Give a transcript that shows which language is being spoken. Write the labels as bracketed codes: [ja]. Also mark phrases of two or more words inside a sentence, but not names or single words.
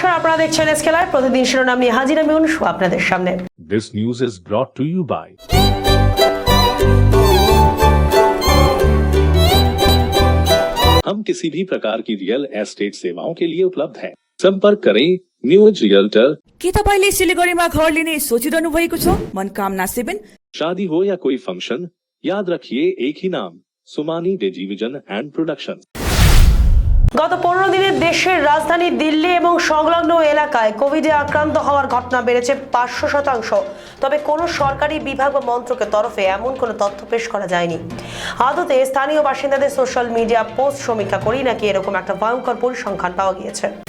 [bn] আপনারা দেখছেন এসকে লাইভ। প্রতিদিন শিরোনাম নিয়ে হাজির আমি অনু আপনাদের সামনে। [en] This news is brought to you by [hi] हम किसी भी प्रकार की रियल एस्टेट सेवाओं के लिए उपलब्ध हैं। संपर्क करें न्यूज रियल्टर। [ne] के तपाईले सिलिगुडीमा घर लिने सोचिरहनु भएको छ? मनकामना 7 [hi] शादी हो या कोई फंक्शन, याद रखिए एक ही नाम, सुमानी डेजीविजन एंड प्रोडक्शन। [bn] গত 15 দিনে দেশের রাজধানী দিল্লি এবং সংলগ্ন এলাকায় কোভিডে আক্রান্ত হওয়ার ঘটনা বেড়েছে 500%। তবে কোনো সরকারি বিভাগ বা মন্ত্রকের তরফে এমন কোনো তথ্য পেশ করা যায়নি। আদতে স্থানীয় বাসিন্দাদের [en] social media post [bn] সমীক্ষা করেই নাকি এরকম একটা ভয়ঙ্কর পরিসংখ্যান পাওয়া গিয়েছে।